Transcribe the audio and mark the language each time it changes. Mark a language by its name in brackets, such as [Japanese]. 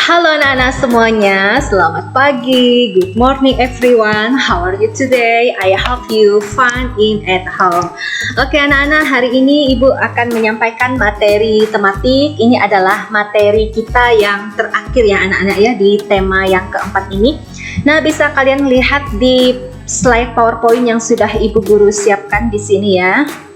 [Indonesian] anak-anak semuanya, selamat pagi. [English] Good morning everyone. How are you today? I hope you fine in at home. [Indonesian] Oke anak-anak, hari ini Ibu akan menyampaikan materi tematik. Ini adalah materi kita yang terakhir ya anak-anak ya, di tema yang keempat ini. Nah, bisa kalian lihat di slide PowerPoint yang sudah Ibu Guru siapkan di sini ya.